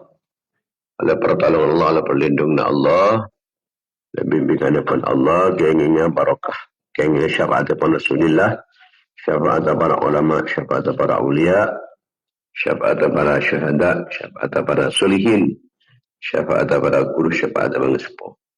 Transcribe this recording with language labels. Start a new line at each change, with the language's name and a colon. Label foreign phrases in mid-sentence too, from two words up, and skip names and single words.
Indonesian: Oleh pertolongan Allah, oleh perlindungan Allah.
Javanese: Oleh bimbingan ipun Allah, keinginnya barakah. Keinginnya syafaat ipun Rasulullah. Syafaat para ulama, syafaat para awliya. Syafaat para syahada, syafaat para solihin. Syafaat para guru, syafaat para sepuh.